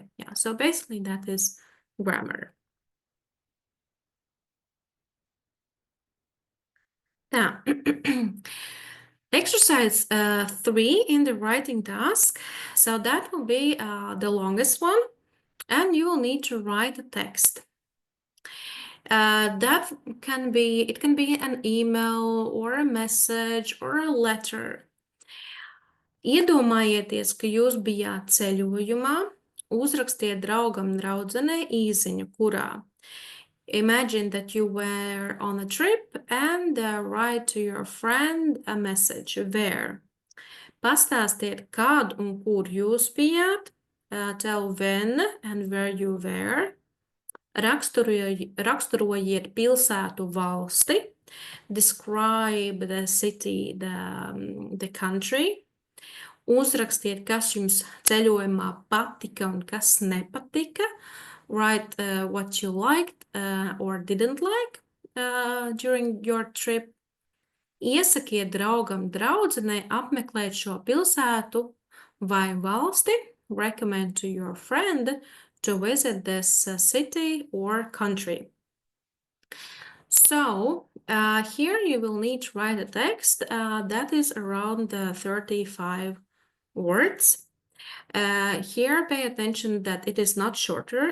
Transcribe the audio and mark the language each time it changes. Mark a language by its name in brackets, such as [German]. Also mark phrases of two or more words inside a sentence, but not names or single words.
[English] Yeah, so basically that is grammar. Now, exercise 3 in the writing task. So that will be the longest one, and you will need to write a text. That can be, it can be an email or a message or a letter. [Latvian] Iedomājieties, ka jūs bijāt ceļojumā, uzrakstiet draugam, draudzenei īziņu, kurā. [English] Imagine that you were on a trip and write to your friend a message. Where? [Latvian] Pastāstiet, kad un kur jūs bijāt. [English] Tell when and where you were. [Latvian] Raksturojiet pilsētu, valsti. [English] Describe the city, the country. [Latvian] Uzrakstiet, kas jums ceļojumā patika un kas nepatika. [English] Write what you liked or didn't like during your trip. [Latvian] Iesakiet draugam, draudzenei apmeklēt šo pilsētu vai valsti. [English] Recommend to your friend to visit this city or country. So here you will need to write a text that is around 35 words. Here, pay attention that it is not shorter.